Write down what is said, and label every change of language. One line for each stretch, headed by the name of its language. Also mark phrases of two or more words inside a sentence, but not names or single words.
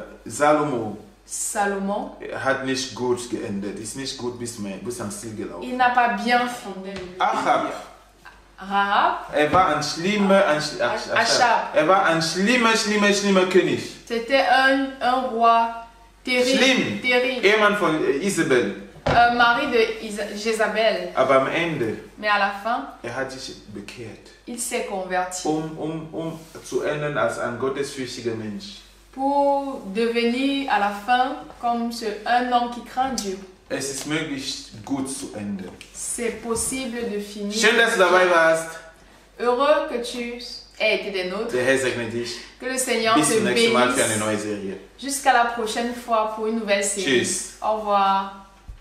German: Salomo Salomon, hat nicht gut geendet, ist nicht gut bis am Ziel gelaufen.
French: il n'a pas bien fini. Achab, Rahab,
German: er war ein schlimmer König.
French: c'était un roi terrible,
German: Schlimm.
French: terrible,
German: Ehemann von Isabel.
French: mari de Jézabel.
German: Aber am Ende,
French: Mais à la fin,
German: hat sich bekehrt,
French: il s'est converti
German: um zu enden als ein gottesfürchtiger Mensch.
French: pour devenir à la fin comme un homme qui craint Dieu.
German: Es ist möglich, gut zu enden.
French: C'est possible de finir.
German: Schön, dass du dabei warst.
French: Heureux que tu aies été des nôtres.
German: Der Herr segne dich.
French: Que le Seigneur
German: Bis
French: te
German: zum nächsten Mal für eine
French: bénisse.
German: neue Serie.
French: Jusqu'à la prochaine fois pour une nouvelle série.
German: Tschüss.
French: Au revoir.